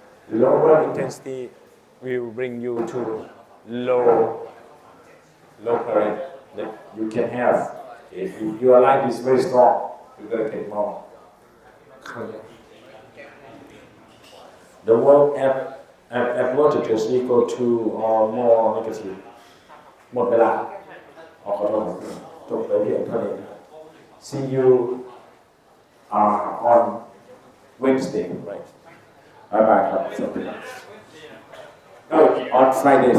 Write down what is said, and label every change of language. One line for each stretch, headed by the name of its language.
English: Lower intensity will bring you to low current that you can have. If your light is very strong, you're gonna get more current. The work at voltage is equal to or more negative.
Thai: หมดเวลาขอโทษจบไปเพียงเท่านี้
English: See you on Wednesday, right? Bye bye ครับ No, on Friday.